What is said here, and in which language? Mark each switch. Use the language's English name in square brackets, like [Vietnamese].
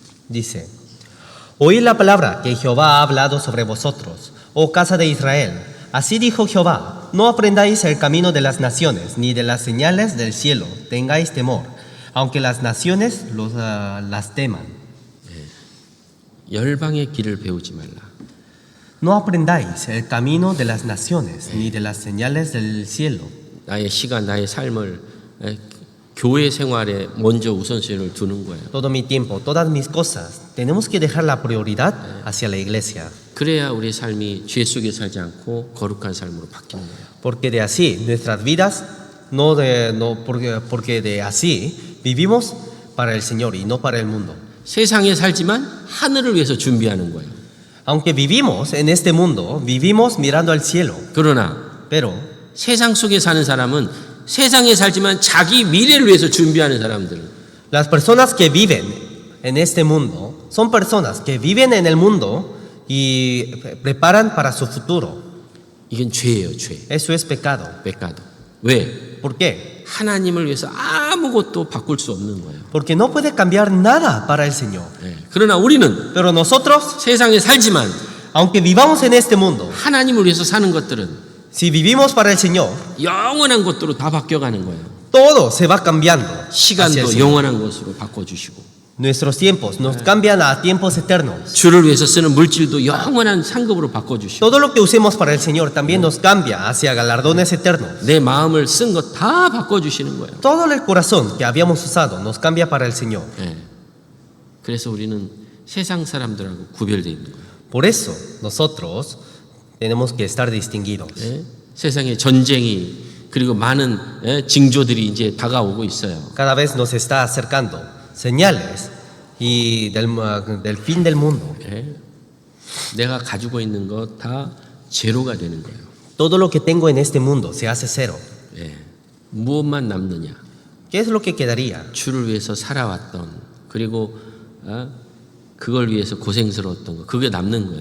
[Spanish] Dice, oíd la palabra que Jehová ha hablado sobre vosotros, oh casa de Israel. Así dijo Jehová, no aprendáis el camino de las naciones, ni de las señales del cielo, tengáis temor, aunque las naciones las teman. [Korean] 열방의 길을 배우지 말라. [Spanish] No aprendáis el camino de las naciones, ni de las señales del cielo. [Korean] 나의 시간, 나의 삶을 교회 생활에 먼저 우선순위를 두는 거예요. [Spanish] Todo mi tiempo, todas mis cosas, tenemos que dejar la prioridad hacia la iglesia. [Korean] 그래야 우리 삶이 죄 속에 살지 않고 거룩한 삶으로 바뀌는 거예요. [Spanish] Porque de así nuestras vidas, porque de así vivimos para el Señor y no para el mundo. [Korean] 세상에 살지만 하늘을 위해서 준비하는 거예요. [Spanish] Aunque vivimos en este mundo, vivimos mirando al cielo. [Korean] 그러나 [Spanish] Pero [Korean] 세상 속에 사는 사람은 세상에 살지만 자기 미래를 위해서 준비하는 사람들. [Spanish] las personas que viven en este mundo son personas que viven en el mundo y preparan para su futuro. [Korean] 이건 죄예요, 죄. [Spanish] Eso es pecado. pecado. [Korean] 왜? [Spanish] ¿Por qué? [Korean] 하나님을 위해서 아무것도 바꿀 수 없는 거예요. [Spanish] Porque no puede cambiar nada para el Señor. [Korean] 그러나 우리는 [Spanish] Pero nosotros, [Korean] 세상에 살지만 [Spanish] aunque vivamos en este mundo, [Korean] 하나님을 위해서 사는 것들은 [Spanish] si vivimos para el Señor, [Korean] 영원한 것으로 다 바뀌어가는 거예요. [Spanish] todo se va cambiando. hacia el [Korean] 시간도 [Spanish] Señor. [Korean] 영원한 것으로 바꿔주시고 [Spanish] Nuestros tiempos nos cambian a tiempos eternos. [Korean] 주를 위해서 쓰는 물질도 영원한 상급으로 바꿔주시고 [Spanish] Todo lo que usemos para el Señor también nos cambia hacia galardones eternos. [Korean] 내 마음을 쓴 것 다 바꿔주시는 거예요. [Spanish] Todo el corazón que habíamos usado nos cambia para el Señor. [Korean] 그래서 우리는 세상 사람들하고 구별되어 있는 거예요. [Spanish] Por eso nosotros tenemos que estar distinguidos. [Korean] 세상에 전쟁이 그리고 많은 징조들이 이제 다가오고 있어요. [Spanish] Cada vez nos está acercando señales y del fin del mundo. [Korean] 내가 가지고 있는 것 다 제로가 되는 거예요. [Spanish] Todo lo que tengo en este mundo se hace cero. [Korean] 무엇만 남느냐? [Spanish] ¿Qué es lo que quedaría? [Korean] 주를 위해서 살아왔던 그리고 그걸 위해서 고생스러웠던 거, 그게 남는 거예요.